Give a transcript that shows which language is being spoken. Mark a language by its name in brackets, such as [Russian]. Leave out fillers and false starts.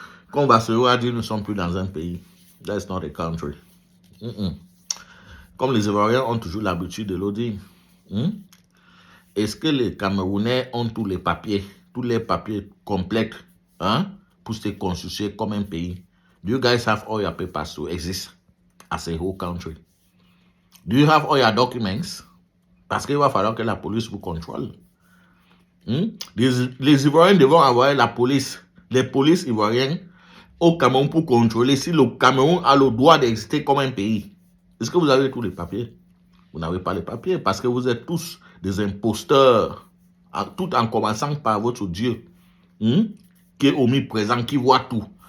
[French] Qu'on va se voir dire nous ne sommes plus dans un pays. [English] That's not a country. [French] Comme les Ivoiriens ont toujours l'habitude de le dire. Est-ce que les Camerounais ont tous les papiers complets, pour se constituer comme un pays? [English] Do you guys have all your papers to exist as a whole country? Do you have all your documents? [French] Parce qu'il va falloir que la police vous contrôle. Les Ivoiriens devront envoyer la police, les polices ivoiriennes au Cameroun pour contrôler si le Cameroun a le droit d'exister comme un pays. Est-ce que vous avez tous les papiers? Vous n'avez pas les papiers parce que vous êtes tous des imposteurs, tout en commençant par votre Dieu, qui est omniprésent, qui voit tout.